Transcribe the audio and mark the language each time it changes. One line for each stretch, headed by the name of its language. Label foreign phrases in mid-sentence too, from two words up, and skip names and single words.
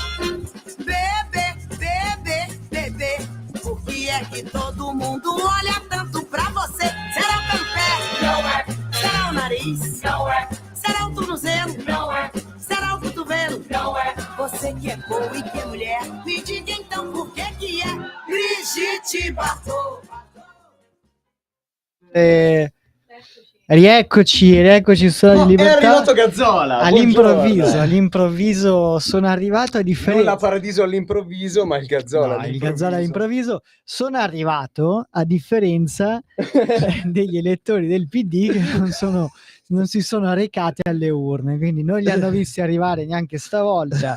Portuguese: Bebê, por que é que todo mundo olha tanto pra você? Será pelo pé? Não é. Será o nariz? Não é. Será o tornozelo? Não é. Será o cotovelo? Não é. Você que é boa e que é mulher, me diga então por que é Brigitte Bardot.
Italian: Rieccoci su Radio Libertà. È arrivato Gazzola. All'improvviso sono arrivato a differenza. Non la Paradiso all'improvviso, ma il Gazzola. No, il Gazzola all'improvviso. Sono arrivato a differenza degli elettori del PD che non si sono recati alle urne, quindi non li hanno visti arrivare neanche stavolta.